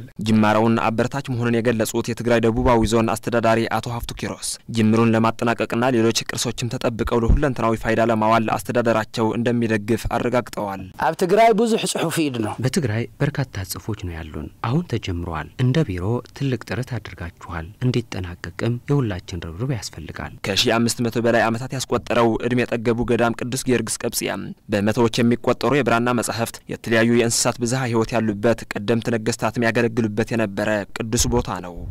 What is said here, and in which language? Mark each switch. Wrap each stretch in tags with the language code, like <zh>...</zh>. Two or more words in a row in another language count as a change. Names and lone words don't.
<am>ጅማራውን አበረታች መሆኑን የገለጹት የትግራይ ደቡባዊ ዞን አስተዳዳሪ አቶ ሀፍቱ ኪሮስ ጅምሩን ለማጠናቀቅና ሌሎች ቅርሶችም ተጠብቀው ለሁለንተናዊ ፋይዳ ለማዋል አስተዳደራቸው እንደሚደግፍ አረጋግጠዋል።</am> <ti>አብ ትግራይ ብዙሕ ጽሑፍ ይድ ነው።</ti> <am>በትግራይ በርካታ ጽሑፎች ነው ያሉን። አሁን ተጀምረዋል። እንደ ቢሮ ትልቅ ጥረት አድርጋችኋል። እንዲጠናቀቅም የሁላችን ርብርብ ያስፈልጋል። ከ1500 በላይ ዓመታት ያስቆጠረው እድሜ የጠገቡ ገዳም ቅዱስ ጊዮርጊስ ቀብጽያም በመቶዎች የሚቆጠሩ የብራና መጻሕፍት የተለያዩ የእንስሳት ብዝሃ ህይወት ያሉበት ቀደምት ነገስታትም ያገለግሉበት የነበረ ቅዱስ ቦታ ነው።</am>